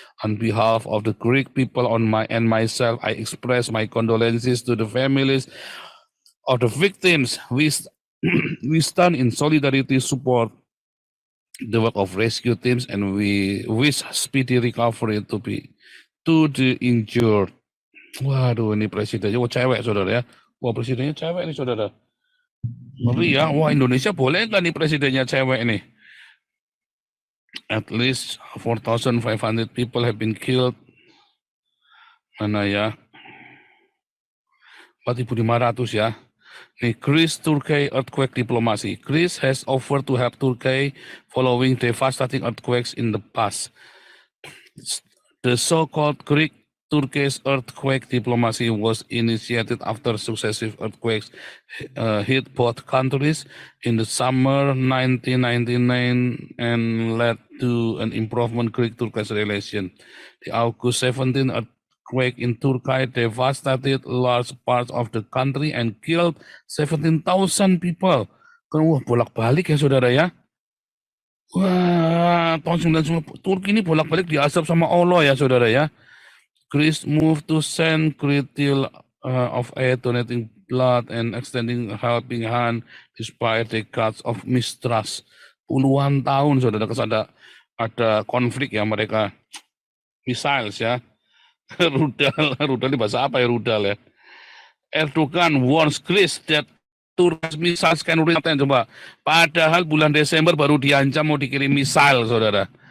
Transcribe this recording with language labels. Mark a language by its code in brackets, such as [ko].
[en] On behalf of the Greek people and myself, I express my condolences to the families of the victims. We stand in solidarity, support the work of rescue teams, and we wish speedy recovery to the injured. [id] Waduh, ini presidennya, wah cewek saudara ya. Wah presidennya cewek nih saudara. Ngeri ya, wah Indonesia boleh nggak nih presidennya cewek nih? [en] At least 4,500 people have been killed. [id] Mana ya? 4.500 ya. Nih, [en] Greece Turkey earthquake diplomacy. Greece has offered to help Turkey following devastating earthquakes in the past. The so-called Greek Turkish earthquake diplomacy was initiated after successive earthquakes hit both countries in the summer 1999 and led to an improvement Greek-Turkish relation. The August 17 earthquake in Turkey devastated large parts of the country and killed 17,000 people. [id] Wah, bolak-balik ya saudara ya. Wah, tahun 99 Turki ini bolak-balik diazab sama Allah ya saudara ya. [en] Greece moved to send critical of aid, donating blood and extending a helping hand despite decades of mistrust. [id] Puluhan tahun saudara ada konflik ya mereka missiles ya. rudal ini bahasa apa ya rudal ya. [en] Erdogan warns Greece that Turkish missiles can return, [id] coba. Padahal bulan Desember baru diancam mau dikirim misal saudara.